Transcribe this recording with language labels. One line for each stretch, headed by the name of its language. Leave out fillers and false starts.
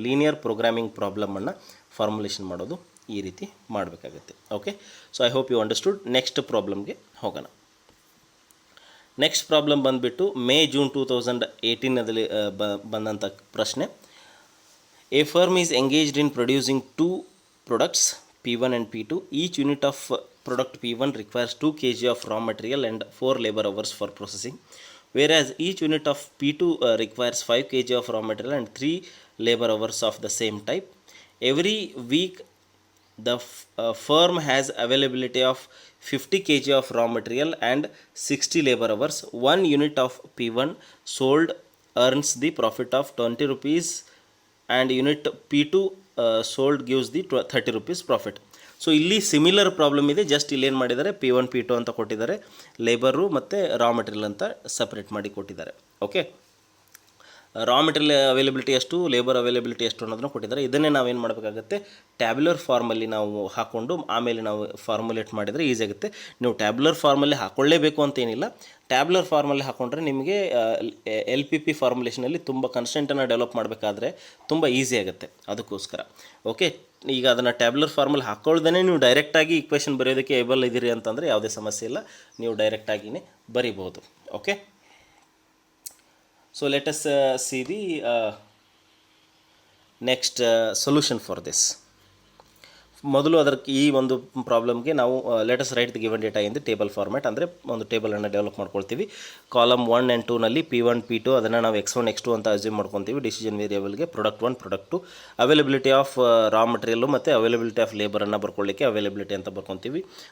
Kannada: Linear programming ಪ್ರಾಬ್ಲಮನ್ನು formulation ಮಾಡೋದು ಈ ರೀತಿ ಮಾಡಬೇಕಾಗುತ್ತೆ.
English: Okay, so I hope you understood.
Kannada: Next ಪ್ರಾಬ್ಲಮ್ಗೆ ಹೋಗೋಣ. ನೆಕ್ಸ್ಟ್ ಪ್ರಾಬ್ಲಮ್ ಬಂದುಬಿಟ್ಟು May-June 2018ನಲ್ಲಿ ಬಂದಂಥ ಪ್ರಶ್ನೆ.
English: A firm is engaged in producing 2 products P1 and P2. Each unit of product P1 requires 2 kg of raw material and 4 labor hours for processing, whereas each unit of P2 requires 5 kg of raw material and 3 labor hours of the same type. Every week the firm has availability of 50 kg of raw material and 60 labor hours. 1 unit of P1 sold earns the profit of 20 rupees and unit P2 sold gives the 30 rupees profit.
Kannada: So ಇಲ್ಲಿ similar problem ಇದೆ. Just ಇಲ್ಲಿ ಏನು ಮಾಡಿದ್ದಾರೆ, P1 P2 ಅಂತ ಕೊಟ್ಟಿದ್ದಾರೆ, labour ಮತ್ತು raw material ಅಂತ separate ಮಾಡಿ ಕೊಟ್ಟಿದ್ದಾರೆ. ಓಕೆ, ರಾ ಮೆಟೀರಿಯಲ್ ಅವೈಲೇಬಿಲಿಟಿ ಎಷ್ಟು, ಲೇಬರ್ ಅವೈಲೇಬಿಲಿಟಿ ಎಷ್ಟು ಅನ್ನೋದನ್ನು ಕೊಟ್ಟಿದ್ದಾರೆ. ಇದನ್ನೇ ನಾವೇನು ಮಾಡಬೇಕಾಗುತ್ತೆ, ಟ್ಯಾಬ್ಯುಲರ್ ಫಾರ್ಮಲ್ಲಿ ನಾವು ಹಾಕ್ಕೊಂಡು ಆಮೇಲೆ ನಾವು ಫಾರ್ಮುಲೇಟ್ ಮಾಡಿದರೆ ಈಸಿ ಆಗುತ್ತೆ. ನೀವು ಟ್ಯಾಬ್ಯುಲರ್ ಫಾರ್ಮಲ್ಲಿ ಹಾಕ್ಕೊಳ್ಳೇಬೇಕು ಅಂತೇನಿಲ್ಲ. ಟ್ಯಾಬ್ಯುಲರ್ ಫಾರ್ಮಲ್ಲಿ ಹಾಕ್ಕೊಂಡ್ರೆ ನಿಮಗೆ LPP ಫಾರ್ಮುಲೇಷನಲ್ಲಿ ತುಂಬ ಕನ್ಸ್ಟೆಂಟನ್ನು ಡೆವಲಪ್ ಮಾಡಬೇಕಾದ್ರೆ ತುಂಬ ಈಸಿ ಆಗುತ್ತೆ. ಅದಕ್ಕೋಸ್ಕರ ಓಕೆ, ಈಗ ಅದನ್ನು ಟ್ಯಾಬ್ಯುಲರ್ ಫಾರ್ಮಲ್ಲಿ ಹಾಕ್ಕೊಳ್ದೇ ನೀವು ಡೈರೆಕ್ಟಾಗಿ ಈಕ್ವೇಷನ್ ಬರೆಯೋದಕ್ಕೆ ಏಬಲ್ ಇದ್ದೀರಿ ಅಂತಂದರೆ ಯಾವುದೇ ಸಮಸ್ಯೆ ಇಲ್ಲ, ನೀವು ಡೈರೆಕ್ಟಾಗಿಯೇ ಬರಿಬೋದು.
English: Okay, so let us see the next solution for this.
Kannada: ಮೊದಲು ಅದಕ್ಕೆ ಈ ಒಂದು ಪ್ರಾಬ್ಲಮ್ಗೆ ನಾವು
English: let us write the given data in the table format,
Kannada: ಅಂದರೆ ಒಂದು ಟೇಬಲನ್ನು ಡೆವಲಪ್ ಮಾಡ್ಕೊಳ್ತೀವಿ. ಕಾಲಮ್ 1 and 2ನಲ್ಲಿ P1 P2 ಅದನ್ನು ನಾವು x1 x2 ಅಂತ ಅಸ್ಯೂಮ್ ಮಾಡ್ಕೊತೀವಿ. Decision ವೇರಿಯೇಬಲ್ಗೆ product 1 product 2, availability of raw material ಮತ್ತು ಅವೈಲೇಬಿಲಿಟಿ ಆಫ್ ಲೇಬರನ್ನು ಬರ್ಕೊಳ್ಳಿಕ್ಕೆ ಅವೈಲೇಬಿಲಿಟಿ ಅಂತ ಬರ್ಕೊತೀವಿ.